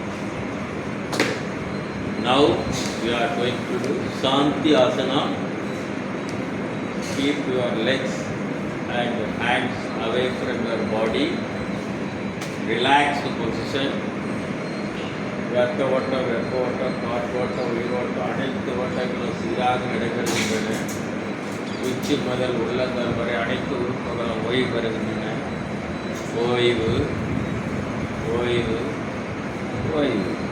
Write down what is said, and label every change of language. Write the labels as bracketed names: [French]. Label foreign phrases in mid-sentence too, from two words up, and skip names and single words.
[English] Now we are going to do Shanti Asana. Keep your legs and hands away from your body. Relax the position. [Tamil] வியர்த்த ஓட்டம் காற்று ஓட்டம் உயிர் ஓட்டம் அனைத்து ஓட்டங்களும் சீராக நடைபெறுகின்றன. உச்சி முதல் உள்ளங்கால் வரை அனைத்து உறுப்புகளும் ஓய்வு பெறுகின்றன. ஓய்வு, ஓய்வு, ஓய்வு.